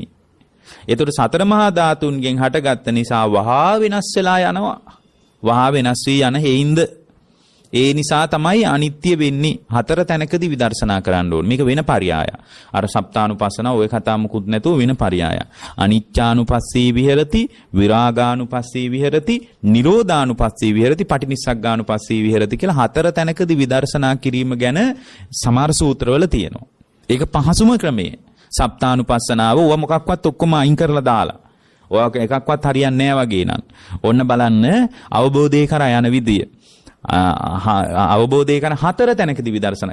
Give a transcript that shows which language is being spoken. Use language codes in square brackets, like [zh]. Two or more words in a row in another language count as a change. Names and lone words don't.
[si] එතකොට සතර මහා ධාතුන්ගෙන් හටගත්ත නිසා වහා වෙනස් වෙලා යනවා. වහා වෙනස් වී යන හේින්ද ඒ නිසා තමයි අනිත්‍ය වෙන්නේ. හතර තැනකදී විදර්ශනා කරන්න ඕනේ. මේක වෙන පරයය. අර සප්තානුපස්සන ඔය කතා මුකුත් නැතුව වෙන පරයය. [pi] අනිච්චානුපස්සී විහෙරති, විරාගානුපස්සී විහෙරති, නිරෝධානුපස්සී විහෙරති, පටිනිස්සග්ගානුපස්සී විහෙරති [si] කියලා හතර තැනකදී විදර්ශනා කිරීම ගැන සමහර සූත්‍රවල තියෙනවා. ඒක පහසුම ක්‍රමය. සප්තානුපස්සනාව ඔය මොකක්වත් ඔක්කොම අයින් කරලා දාලා. ඔය එකක්වත් හරියන්නේ නැහැ වගේ නම්. ඔන්න බලන්න අවබෝධය කරා යන විදිය. අවබෝධය කරන හතර තැනකදී විදර්ශනා.